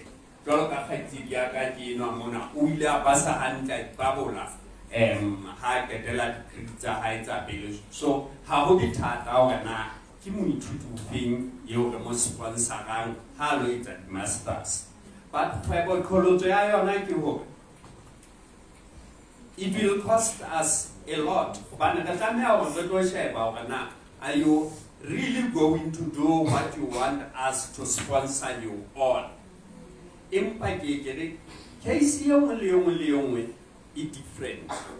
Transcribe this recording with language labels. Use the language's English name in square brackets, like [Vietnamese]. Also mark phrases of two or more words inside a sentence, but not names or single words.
[Southern Sotho] Jwalo ka kgaitsedi ya ka ke enwa mona o ile a pasa hantle ba bola ha ketela degree tsa hae tsa pele. So ha ho dithata hore na ke moithuti o feng eo re mo sponsorang ha lo etsa di-masters. [English] But [Southern Sotho] kgwebo ya yona ke hore [English] it will cost us a lot. But are you really going to do what you want us to sponsor you on? Case is different.